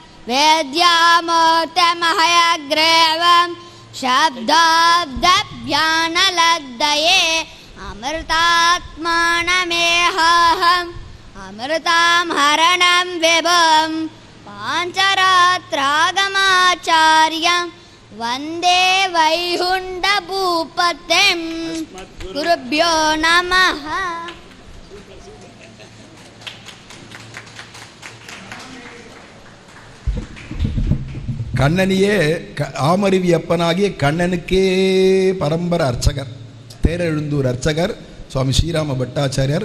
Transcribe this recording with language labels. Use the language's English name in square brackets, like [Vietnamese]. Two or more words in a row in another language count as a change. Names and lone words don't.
[Sanskrit] वेद्यामूर्तिमहयग्रीवं शब्दाब्दव्यानलद्दये अमृतात्मानमेहाहम् अमृतां हरणं विभुं पाञ्चरात्रागमाचार्यं वन्दे वैकुण्ठभूपतिं गुरुभ्यो नमः। [Tamil] கண்ணனியே ஆமருவி அப்பனாகிய கண்ணனுக்கே பரம்பர அர்ச்சகர், தேரெழுந்தூர் அர்ச்சகர் சுவாமி ஸ்ரீராம பட்டாச்சாரியார்.